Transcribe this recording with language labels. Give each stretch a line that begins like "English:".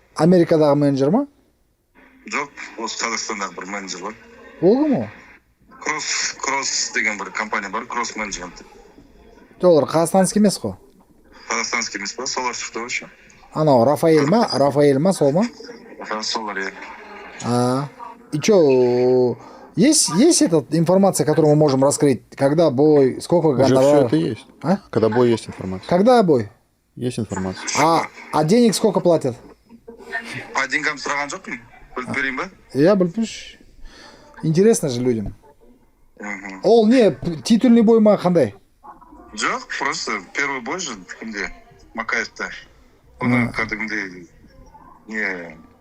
Kazakh: Америкадағы менеджер ма? Жоқ, осы Қазақстандағы бір менеджер бар. Ол кім ол? Кросс деген бір компания бар, кросс менеджмент. Жоқ, олар қазақстанский емес қой. Қазақстанский емес па, солар шықты вообще. Анау Рафаэль ма, сол ма? Солар, я.
Russian: И что, есть эта информация, которую мы можем раскрыть? Когда бой, сколько Уже все гонораров? это есть. А? Когда бой, есть информация. Когда бой? Есть информация. А денег сколько платят? По деньгам
Kazakh: сұраған жоқпын. Біліп берейін ба?
Russian: Я білпіш. Интересно же людям. Мгм.
Kazakh: Ол не,
Russian: титульный бой
Kazakh: ма қандай? Жоқ,
Russian: просто первый бой же кімде? Макаевта.
Kazakh: Оны кәдімгідей не...